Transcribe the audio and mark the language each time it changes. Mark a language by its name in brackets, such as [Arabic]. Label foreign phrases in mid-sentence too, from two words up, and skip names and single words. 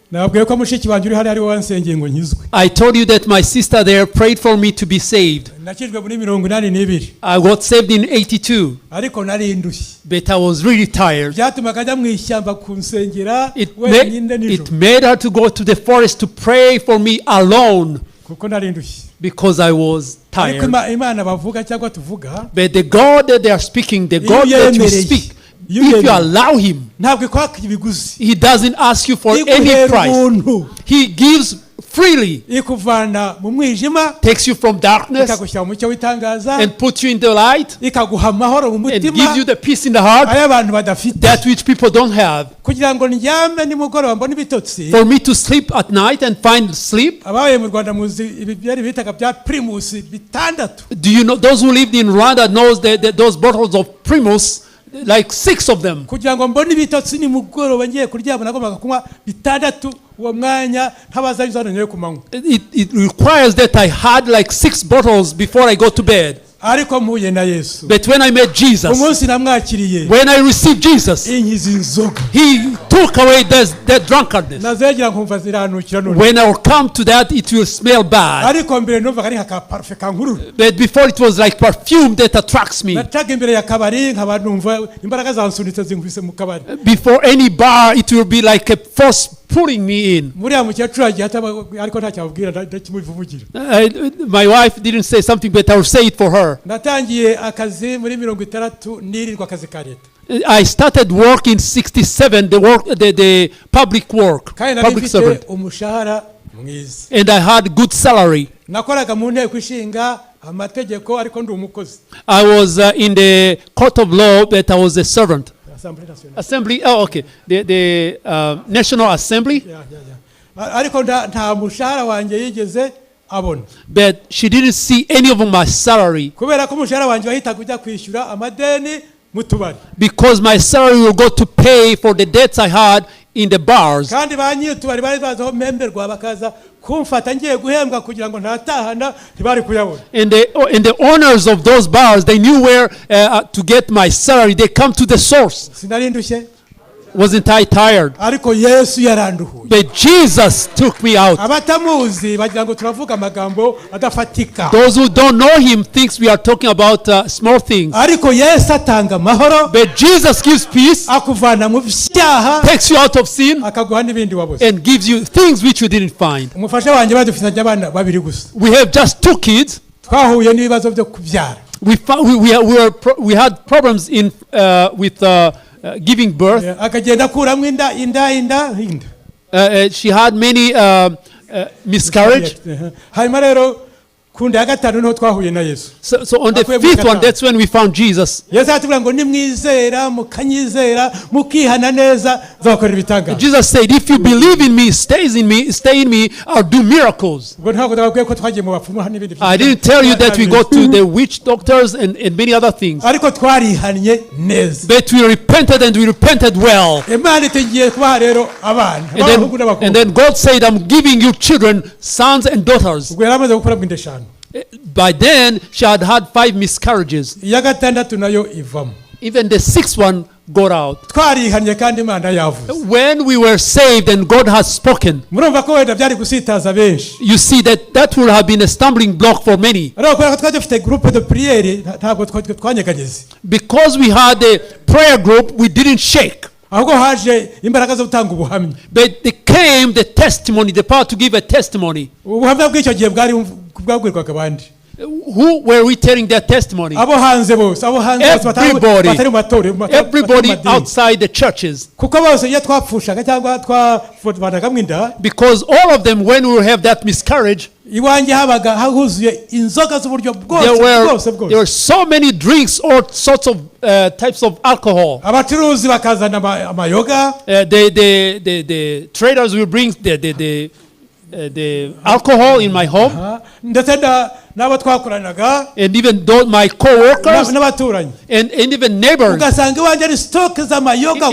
[Kinyarwanda] nabwiye ko mushiki wanjye uri hano ari wansengeye ngo nkizwe. [English] I told you that my sister there prayed for me to be saved. [Kinyarwanda] nakijwe muri 82. [English] I got saved in 82. [Kinyarwanda] ariko nari indushye. [English] But I was really tired. [Kinyarwanda] byatumaga ajya mu ishyamba kunsengera [English] It [Kinyarwanda] wenyine nijoro. [English] made her to go to the forest to pray for me alone [Kinyarwanda] kuko nari indushye. [English] because I was [Kinyarwanda] ariko [English] tired. [Kinyarwanda] Imana bavuga cyangwa tuvuga, [English] But the God that they are speaking, the God that you speak, if you allow him, [Kinyarwanda] ntabwo ikwaka ibiguzi. [English] he doesn't ask you for any [Kinyarwanda] Iguhera [English] price. [Kinyarwanda] ubuntu. [English] He gives freely, [Kinyarwanda] ikuvana mu mwijima [English] takes you from darkness [Kinyarwanda] ikagushyira mu mucyo w'itangaza, [English] and puts you in the light [Kinyarwanda] ikaguha amahoro mu [English] and [Kinyarwanda] mutima [English] gives you the peace in the heart [Kinyarwanda] ayo abantu badafite, [English] that which people don't have. [Kinyarwanda] kugira ngo ndyame nimugoroba mbone ibitotsi. [English] For me to sleep at night and find sleep. [Kinyarwanda] abaye mu Rwanda muzi ibi byari bitaga bya primus bitandatu. [English] Do you know, those who lived in Rwanda knows that those bottles of Primus, like 6 of them. [Kinyarwanda] kugira ngo mbone ibitotsi nimugoroba ngiye kuryama nagombaga kunywa bitandatu uwo mwanya ntabazayizananye ku manywa. [English] It requires that I had like 6 bottles before I go to bed. [Kinyarwanda] ariko mpuye na Yesu, [English] But when I met Jesus, [Kinyarwanda] umunsi namwakiriye, [English] when I received Jesus, [Kinyarwanda] inkiza inzoga. [English] he took away that drunkardness. [Kinyarwanda] nazegera nkumva ziranukira none. [English] When I will come to that, it will smell bad. [Kinyarwanda] ariko mbere numvaga ari nka parfum kankurura. [English] But before it was like perfume that attracts me. [Kinyarwanda] nacaga imbere ya kabari nkaba numva imbaraga zansunitse zinkubise mu kabari. [English] Before any bar, it will be like a force pulling me in. [Kinyarwanda] muriya mukecuru agiye ataba ariko ntacyababwira ndakimuvugira. [English] My wife didn't say something, but I will say it for her. [Kinyarwanda] natangiye akazi muri 60 nirirwa akazi ka leta. [English] I started work in 67, the public work, [Kinyarwanda] kandi nari [English] public servant. [Kinyarwanda] mfite umushahara mwiza. [English] And I had good salary. [Kinyarwanda] nakoraga mu nteko ishinga amategeko ariko ndi umukozi. [English] I was in the court of law, but I was a servant. [French] Assemblée nationale. [English] Assembly, oh okay, the National Assembly. [Kinyarwanda] ariko nta mushahara wanjye yigeze abona. [English] But she didn't see any of my salary. [Kinyarwanda] kubera ko umushahara wanjye wahitaga ujya kwishyura amadeni mu tubari. [English] Because my salary will go to pay for the debts I had in the bars. [Kinyarwanda] kandi ba nyir'utubari bari bazaho memberwa bakaza kumfata ngiye guhembwa kugira ngo ntatahana ntibari kuyabona. [English] And the owners of those bars, they knew where to get my salary. They come to the source. [Kinyarwanda] sinari ndushye. [English] Wasn't I tired? [Kinyarwanda] ariko Yesu yaranduhuye. [English] But Jesus took me out. [Kinyarwanda] abatamuzi bagira ngo turavuga amagambo adafatika. [English] Those who don't know him thinks we are talking about small things. [Kinyarwanda] ariko Yesu atanga amahoro, [English] But Jesus gives peace, [Kinyarwanda] akuvana mu byaha, [English] takes you out of sin, [Kinyarwanda] akaguha n'ibindi wabuze. [English] and gives you things which you didn't find. [Kinyarwanda] umufasha wanjye badufitanye abana babiri gusa. [English] We have just 2 kids. [Kinyarwanda] twahuye n'ibibazo byo kubyara. [English] We had problems with giving birth. [Kinyarwanda] akagenda akuramo inda. [English] She had many miscarriage. [Kinyarwanda] hanyuma rero ku nda ya gatanu niho twahuye na Yesu. [English] So on the 5th one, that's when we found Jesus. [Kinyarwanda] Yesu atubwira ngo nimwizera mukanyizera mukihana neza nzakorera ibitangaza. [English] Jesus said, if you believe in me, stay in me, I'll do miracles. [Kinyarwanda] ubwo ntabwo twabwiye ko twagiye mu bapfumu n'ibindi. [English] I didn't tell you that we go to the witch doctors and many other things. [Kinyarwanda] ariko twarihannye neza. [English] But we repented, and we repented well. [Kinyarwanda] Imana itegiye kubaha rero abana abahungu n'abakobwa. [English] And then God said, I'm giving you children, sons and daughters. [Kinyarwanda] ubwo yaramaze gukora bw'inda eshanu. [English] By then, she had 5 miscarriages. [Kinyarwanda] iya gatandatu nayo ivamo. [English] Even the 6th one got out. [Kinyarwanda] twarihannye kandi Imana yavuze. [English] When we were saved and God has spoken, [Kinyarwanda] murumva ko wenda byari gusitaza benshi. [English] you see that would have been a stumbling block for many. [Kinyarwanda] ariko kubera ko twari dufite [French] groupe de prière [Kinyarwanda] ntabwo twanyeganyeze. [English] Because we had a prayer group, we didn't shake. [Kinyarwanda] ahubwo haje imbaraga zo gutanga ubuhamya. [English] But there came the testimony, the power to give a testimony. [Kinyarwanda] ubuhamya bw'icyo gihe bwabwirwaga abandi. [English] Who were we telling their testimony? [Kinyarwanda] abo hanze bose batari mu matorero. [English] Everybody outside the churches. [Kinyarwanda] kuko bose iyo twapfushaga cyangwa twavanagamo inda. [English] Because all of them, when we have that miscarriage, [Kinyarwanda] iwanjye habaga huzuye inzoga z'uburyo [English] there were so many drinks, all sorts of types of alcohol. [Kinyarwanda] abacuruzi bakazana amayoga. [English] The traders will bring the alcohol in my home. [Kinyarwanda] ndetse n'abo twakoranaga [English] and even though my co-workers [Kinyarwanda] n'abaturanyi [English] and even neighbors, [Kinyarwanda] ugasanga iwanjye ari stock z'amayoga